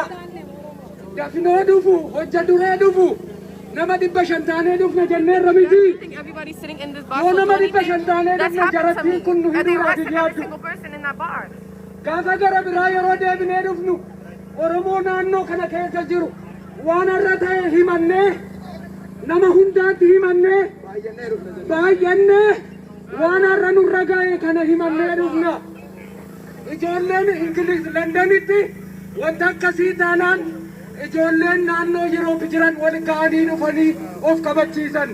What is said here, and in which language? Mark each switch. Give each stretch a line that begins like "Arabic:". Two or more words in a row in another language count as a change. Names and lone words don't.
Oromo: Dafinoo dhufu hojja duree dhufu nama 500 taanee dhufna jenneerra miti.
English: Everybody sitting in this box.
Oromo: Yoo nama 500 taanee
English: That's
Oromo: dhufna
English: happened to
Oromo: jarattiin
English: me.
Oromo: kun nu
English: And they
Oromo: hidhuudhaaf
English: arrested every
Oromo: dhiyaatu.
English: single person in that bar.
Oromo: Gaafa gara biraa yeroo deebinee dhufnu Oromoo naannoo kana keessa jiru waan har'a ta'e himannee nama hundaatti himannee baay'annee waan har'a nurra ga'e kana himannee dhufna. Ijoolleen Ingiliz Londanitti wanta akkasii taanaan ijoolleen naannoo yeroo jiran wal ga'anii dhufanii of kabachiisan.